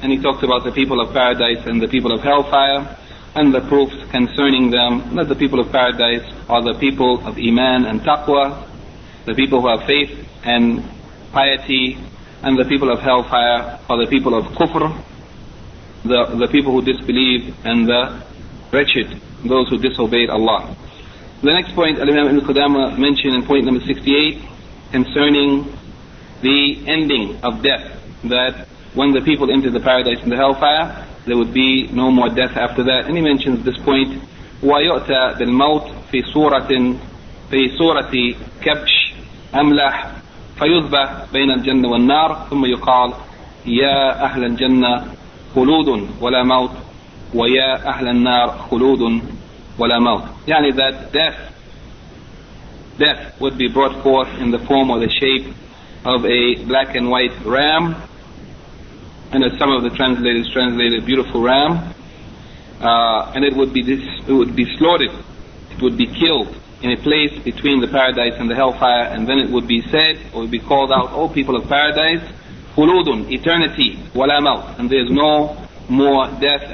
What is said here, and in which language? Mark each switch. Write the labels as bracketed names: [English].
[English] And he talked about the people of paradise and the people of hellfire, and the proofs concerning them, that the people of paradise are the people of iman and taqwa, the people who have faith and piety, and the people of hellfire are the people of kufr, the people who disbelieve, and the wretched, those who disobeyed Allah. The next point, Al-Imam Ibn Qudama mentioned in point number 68, concerning the ending of death, that when the people enter the paradise and the hellfire, there would be no more death after that. And he mentions this point, [Arabic] وَيُؤْتَى بِالْمَوْتِ فِي سُورَةٍ فِي سُورَةِ كَبْشِ أَمْلَحْ فَيُذْبَحْ بَيْنَ الْجَنَّةِ وَالنَّارِ ثُمَّ يُقَالْ يَا أَهْلَ الْجَنَّةِ خُلُودٌ وَلَا مَوْتِ وَيَا أَهْلَ النَّارِ خُلُودٌ وَلَا مَوْتِ. [English] Yani that death would be brought forth in the form or the shape of a black and white ram, and as some of the translators translated, beautiful ram, and it would be slaughtered, it would be killed in a place between the paradise and the hellfire, and then it would be said, or would be called out, O people of paradise, khuludun, eternity, wala maut, and there is no more death.